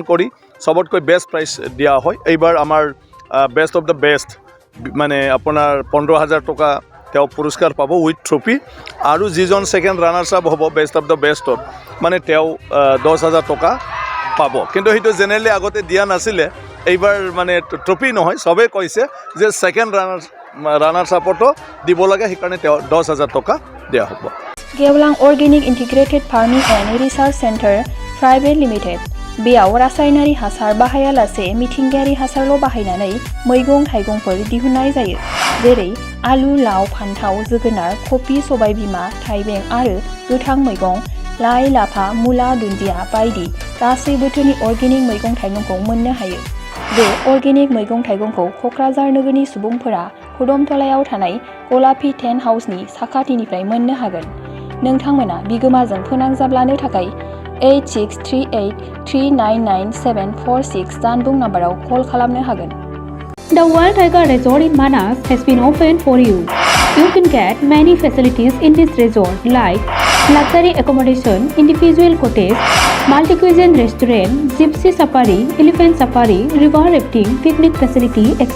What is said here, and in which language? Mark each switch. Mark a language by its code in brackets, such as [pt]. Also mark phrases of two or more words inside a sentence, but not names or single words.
[as] কৰি সবতকৈ [en] best prize [as] দিয়া হয় এইবাৰ আমাৰ [en] best of the best [as] মানে আপোনাৰ ১৫,০০০ টকা তেওঁ পুৰস্কাৰ পাব [en] with trophy [as] আৰু যিজন [en] second runners up [as] হ'ব বেষ্ট অফ দ্য বেষ্টত মানে তেওঁ ১০,০০০ টকা পাব কিন্তু সেইটো জেনেৰেলি আগতে দিয়া নাছিলে এইবাৰ মানে ট্ৰফি নহয় চবেই কৈছে যে [en] second runners [as] আপতো দিব লাগে সেইকাৰণে তেওঁ ১০,০০০ টকা দিয়া হ'ব [brx] गेवलां अर्गेनिक इन्टिग्रेटेड फार्मिंग एंड रिसार्च सेंटर प्राइवेट लिमिटेड बेयाव रासायनारि हासार बाहायालासे मिथिंगायारि हासारल' बाहायनानै मैगं थाइगंफोर दिहुननाय जायो जेरै आलु लाव फान्थाव जोगोनार कफि सबायबिमा थाइबें आरो गोथां मैगं लाइ लाफा मुला दुन्दिया बायदि गासै बोथोरनि अर्गेनिक मैगं थाइगंखौ मोननो हायो। बे अर्गेनिक मैगं थाइगंखौ क'क्राझार नोगोरनि सुबुंफोरा खुदमतलायाव थानाय गलापी टेन्ट हाउसनि साखाथिनिफ्राय मोननो हागोन। नोंथांमोना बिगोमाजों फोनांजाब लानो थाखाय 8638399746 जानबुं नाम्बाराव कल खालामनो हागोन। [en] The Wild Tiger Resort in Manas has been opened for you. You can get many facilities in this resort like luxury accommodation, individual cottage, multi-cuisine restaurant, gypsy safari, elephant safari, river rafting, picnic facility, etc.